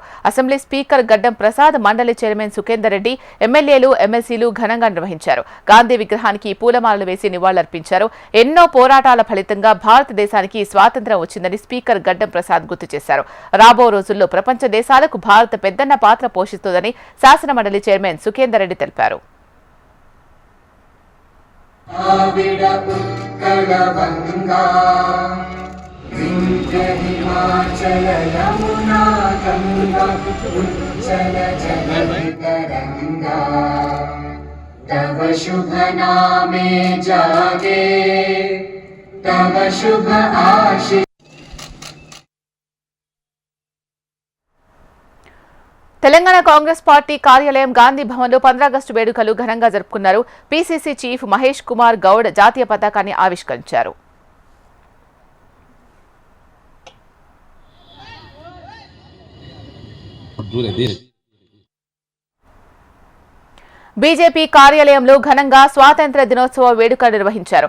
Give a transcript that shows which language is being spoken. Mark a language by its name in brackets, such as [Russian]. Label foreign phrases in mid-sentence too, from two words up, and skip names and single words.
[Telugu] అసెంబ్లీ స్పీకర్ గడ్డం ప్రసాద్, మండలి చైర్మన్ సుఖేందర్ రెడ్డి, ఎమ్మెల్యేలు, ఎమ్మెల్సీలు ఘనంగా నిర్వహించారు. గాంధీ విగ్రహానికి పూలమాలలు వేసి నివాళులర్పించారు. ఎన్నో పోరాటాల ఫలితంగా భారతదేశానికి స్వాతంత్ర్యం వచ్చిందని స్పీకర్ గడ్డం ప్రసాద్ గుర్తు చేశారు. రాబో రోజుల్లో ప్రపంచ దేశాలకు భారత్ పెద్దన్న పాత్ర పోషిస్తుందని శాసన మండలి చైర్మన్ సుఖేందర్ రెడ్డి తెలిపారు. [Bangla] হিমাচল যমুনা গঙ্গা উজ্জল জলতরঙ্গা তব শুভ নামে জাগে তব শুভ আশীষ. [Telugu] తెలంగాణ కాంగ్రెస్ పార్టీ కార్యాలయం గాంధీ భవన్లో 15 ఆగస్టు వేడుకలు ఘనంగా జరుపుకున్నారు. పీసీసీ చీఫ్ మహేష్ కుమార్ గౌడ్ జాతీయ పతాకాన్ని ఆవిష్కరించారు. బీజేపీ కార్యాలయంలో ఘనంగా స్వాతంత్ర్య దినోత్సవ వేడుక నిర్వహించారు.